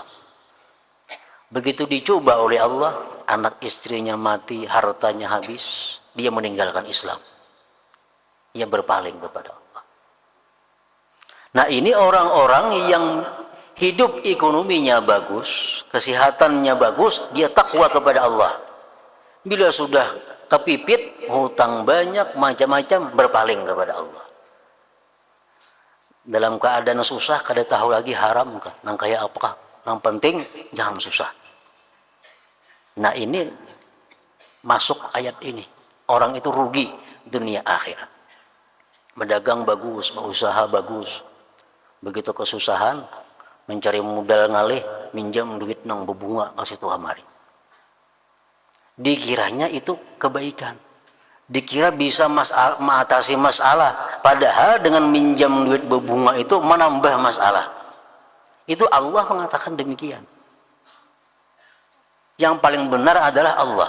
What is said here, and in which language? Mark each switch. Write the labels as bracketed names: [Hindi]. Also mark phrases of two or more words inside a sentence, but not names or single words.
[Indonesian] Begitu dicoba oleh Allah, anak istrinya mati, hartanya habis, dia meninggalkan Islam. Dia berpaling kepada Allah. Nah, ini orang-orang yang hidup ekonominya bagus, kesehatannya bagus, dia takwa kepada Allah. Bila sudah kepipit, hutang banyak, macam-macam, berpaling kepada Allah. Dalam keadaan susah, [Banjar] kada tahu lagi haram kah, nang kayak apakah, [Indonesian] yang penting jangan susah. Nah ini masuk ayat ini, orang itu rugi dunia akhirat. Berdagang bagus, berusaha bagus, begitu kesusahan, mencari modal ngalih, minjam duit [Banjar] nang berbunga kasih tuh kamari. [Indonesian] Dikiranya itu kebaikan, dikira bisa mengatasi masalah, padahal dengan minjam duit berbunga itu menambah masalah. Itu Allah mengatakan demikian. Yang paling benar adalah Allah.